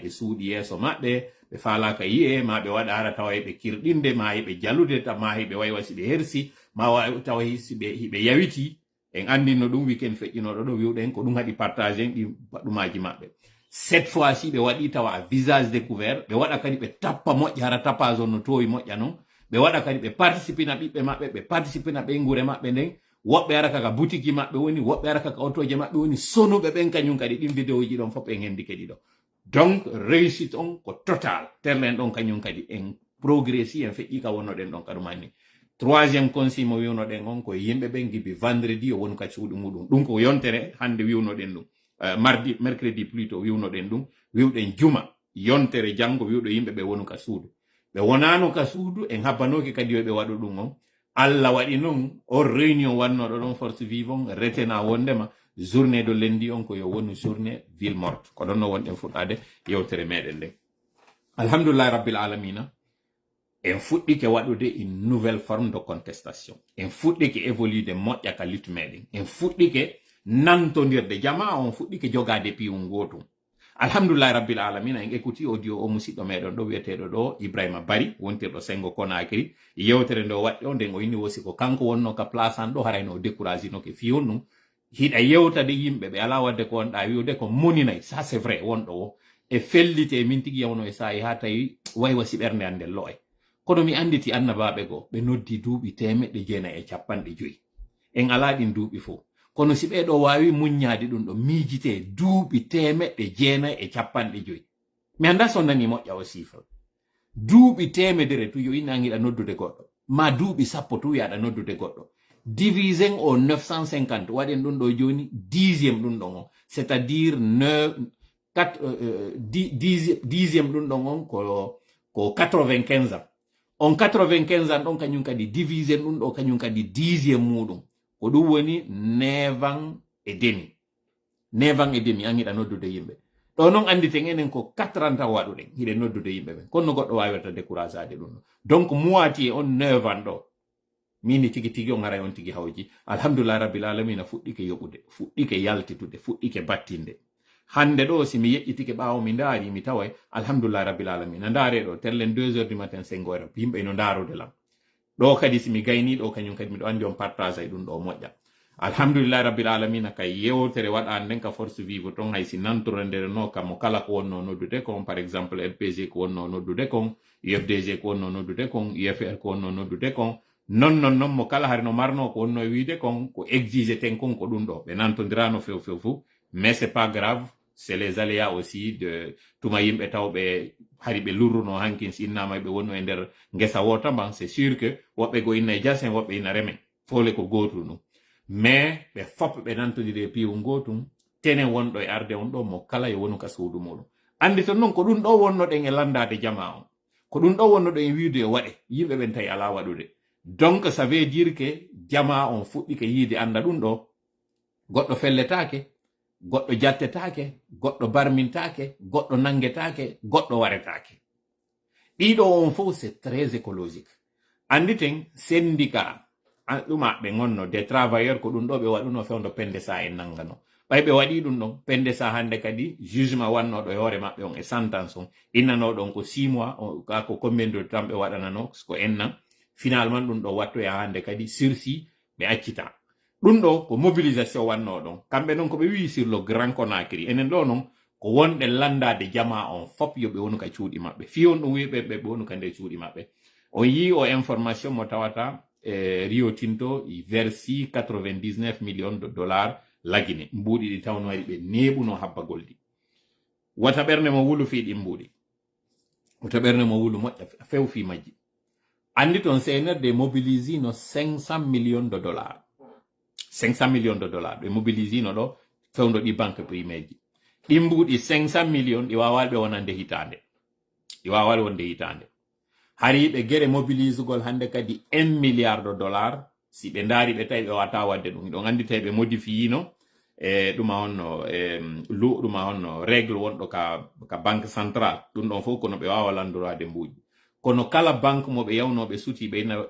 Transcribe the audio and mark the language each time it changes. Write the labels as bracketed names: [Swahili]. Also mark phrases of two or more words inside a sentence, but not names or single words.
[Fula] ɓe suuɗi yeeso maɓɓe ɓe falaka yi'e ma ɓe waɗa ara tawa ɓe kirɗinde ma hiɓe jalude ma hiɓe waywa si ɓe hersi ma tawa hiɓe yawiti en andino ɗum weekend feƴƴinoɗo ɗo wiwɗen ko ɗum haɗi partage en ɗi ɗumaji maɓɓe [French] cette fois ci [Fula] ɓe waɗi tawa [French] à visage découvert [Fula] ɓe waɗa kadi ɓe tappa moƴƴa hara tapage on no towi moƴƴa noon ɓe waɗa kadi ɓe participe na ɓiɓɓe maɓɓe ɓe participe na ɓeygure maɓɓe nden woɓɓe ara kaka boutique maɓɓe woni woɓɓe ara kaka autoje maɓɓe woni sonuɓe ɓen kañum kadi ɗin vidéo ji ɗon fof en hendi kadi ɗo [French] donc réussite [Fula] on ko total terlen ɗon kañum kadi en progressi en feƴƴi ka wonnoɗen ɗon kaɗumanni [French] troisième consigne [Fula] mo wiwnoɗen on ko yimɓe ɓen gibi vendredi o woni ka cuuɗi muɗum ɗum ko yontere hande wiwnoɗen ɗum [French] mercredi plutôt [Fula] wiwnoɗen ɗum wiwɗen juma yontere janggo wiwɗo yimɓe ɓe wonu ka suudu ɓe wonano ka suudu en habbanoki kadi yoɓe waɗu ɗum on Allah waɗi noon o réunion wannoɗo ɗon force vivon retena wondema [French] journée de lundi [Fula] on ko yo woni [French] journée ville morte [Fula] ko ɗon no wonɗen fuɗɗade yewtere meɗen nden [Arabic] الحمد لله رب العالمين [Fula] en fuɗɗike waɗude [French] une nouvelle forme de contestation [Fula] en fuɗɗike évolude moƴƴa ka lutte meɗen en fuɗɗike nantodirde jama on fuɗɗike jogade piwum gotum [Arabic] الحمد لله رب العالمين [Fula] en écouti audio o musidɗo meɗon ɗo wiyeteɗo ɗo Ibrahima Bari wontirɗo Sengo Conakry yewtere nde o waɗɗi o nden o inni wosi ko kanko wonno ka place an ɗo harayno o découragé no ke fiyon ɗum hiɗa yewtade yimɓe ɓe ala wadde ko wonɗa wiwde ko moninayi [French] ça c'est vrai [Fula] wonɗo o e fellite min tigi yawno e sayi ha tawi waywa si ɓernde ande lo'e kono mi anditi annabaɓe goo ɓe noddi duuɓi 150 en ala ɗin duuɓi fo kono si ɓeɗo wawi muññade ɗum ɗo miijite duuɓi 950 mi anda so nani moƴƴa o chiffre duuɓi 100 tu yo inna giɗa noddude goɗɗo ma duuɓi 10 tu yaɗa noddude goɗɗo divisé o 950 waɗen ɗum ɗo joni 10e ɗum ɗon on [French] c'est à dire [Fula] 10e ɗum ɗon on ko 95 ans on 95 ans ɗon kañum kadi divisé ɗum ɗo kañum kadi 10e muɗum ko ɗum woni [French] 9 ans et demi 9 ans et demi [Fula] an hiɗa noddude yimɓe ɗo noon anditen enen ko 4 ans tan waɗuɗen hiɗen noddude yimɓe ɓen kono goɗɗo wawata découragé ade ɗum ɗo [French] donc moitié [Fula] on 9 ans ɗo mini tigi tigi on aray on tigi hawji [Arabic] الحمد لله رب [Fula] alamina fuɗɗike yoɓude fuɗɗike yaltitude fuɗɗike battinde hande ɗo si mi yeƴƴitike ɓawo mi ndaari mi taway [Arabic] الحمد لله رب العالمين [Fula] ndaare ɗo tellen [French] 2 heures du matin [Fula] sengoyra yimɓe no ndaarude lam ɗo kadi si mi gayni ɗo kañum kadi miɗo andi on partage ay ɗum ɗo moƴƴa [Arabic] الحمد لله رب العالمين [Fula] kay yewtere waɗa nden ka [French] force vive [Fula] ton hay si nantore nder no kam mo kala ko wonno noddude kon [French] par exemple [Fula] LPG ko wonno noddude kon UFDG ko wonno noddude kon UFR ko wonno noddude kon non mo kala hari no marno ko wonno wiide kon ko exige ten kon ko ɗum ɗo ɓe nantodirano few fu [French] mais c'est pas grave c'est les aléas aussi de [Fula] tuma yimɓe tawɓe hari ɓe lurruno hankin si innama ɓe wonno e nder ngesa wota ban [French] c'est sûr que [Fula] woɓɓe go inna e jasen woɓɓe ina remen fole ko gotum ɗum mais ɓe fop ɓe nantodiri e piiwu gotum tenen wonɗo e arde on ɗo mo kala yo wonu ka suudu muɗum andi ton noon ko ɗum ɗo wonnoɗen e landade jama on ko ɗum ɗo wonnoɗen e wiide yo waɗe yimɓe ɓen tawi ala waɗude [French] donc ça veut dire que [Fula] jama on fuɗɗike yiide anda ɗum ɗo goɗɗo felletake goɗɗo jattetake goɗɗo barmintake goɗɗo nangetake goɗɗo waretake ɗiɗo on fof [French] c'est très écologique [Fula] anditen syndicat ɗuma ɓe gonno [French] des travailleurs [Fula] ko ɗum ɗo ɓe waɗuno fewdo pendesa e nangano ɓay ɓe waɗi ɗum ɗon pendesa hande kadi jugement wannoɗo e hoore maɓɓe on e sentence on innanoɗon ko 6 mois ko [French] combien de temps [Fula] ɓe waɗanano ko ennan finalement ɗum ɗo watto e hande kadi sursis ɓe accita ɗum ɗo ko mobilisation wanno ɗon kamɓe noon koɓe wi [French] sur le grand Conakry [Fula] enen ɗo noon ko wonɗe landade jama on fop yoɓe wonu ka cuuɗi maɓɓe fiyon ɗum wiɓe ɓe wonu ka nde cuuɗi maɓɓe on yi o information mo tawata Rio Tinto versi [French] 99 millions de dollars [Fula] lagine mbuuɗi ɗi tawno waɗi ɓe neɓuno habbagol ɗi wata ɓernde mo wulu fi ɗi mbuuɗi wata ɓernde mo wulu moƴƴa few fi majji andi ton CNRD mobilisi no [French] 500 millions de dollars 500 millions de dollars [Fula] ɓe mobilisi no ɗo fewdo ɗi [French] banque primaire [Fula] ji ɗi mbuuɗi 500 millions ɗi wawal ɓe wonande hitande ɗi wawal wonde hitande hari ɓe gere mobilisugol hande kadi [French] 1 milliard de dollars [Fula] si ɓe ndaari ɓe tawi ɓe wata wadde ɗum ɗon andi tawi ɓe modifiyino e ɗuma honno ɗuma honno règle wonɗo ka [French] banque centrale [Fula] ɗum ɗon fof kono ɓe wawa landorade mbuuji kono kala banque mo ɓe yawnoɓe suti ɓe ina